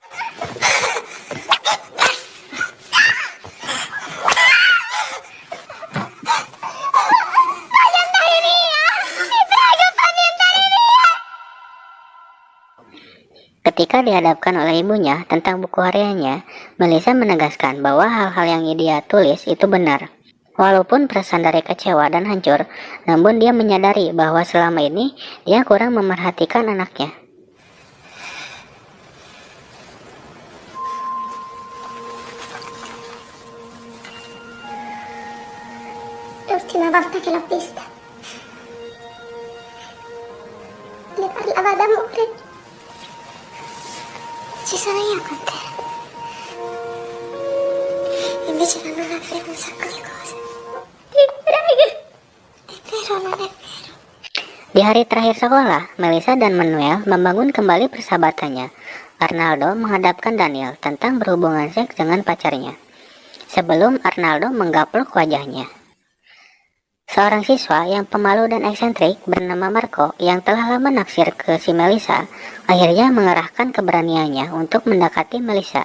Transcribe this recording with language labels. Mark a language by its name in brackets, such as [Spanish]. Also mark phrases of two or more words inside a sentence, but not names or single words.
[Indonesian] Ketika dihadapkan oleh ibunya tentang buku hariannya, Melisa menegaskan bahwa hal-hal yang dia tulis itu benar. Walaupun perasaan dari kecewa dan hancur, namun dia menyadari bahwa selama ini dia kurang memerhatikan anaknya. [Italian] L'ultima volta che l'ho vista, le parlava d'amore. Ci sono io con te. Invece la nonna aveva un sacco di cose. Ti prego. È vero, non è vero. [Indonesian] Di hari terakhir sekolah, Melisa dan Manuel membangun kembali persahabatannya. Arnaldo menghadapkan Daniel tentang berhubungan seks dengan pacarnya. Sebelum Arnaldo menggaplok wajahnya. Seorang siswa yang pemalu dan eksentrik bernama Marco yang telah lama naksir ke si Melisa, akhirnya mengerahkan keberaniannya untuk mendekati Melisa.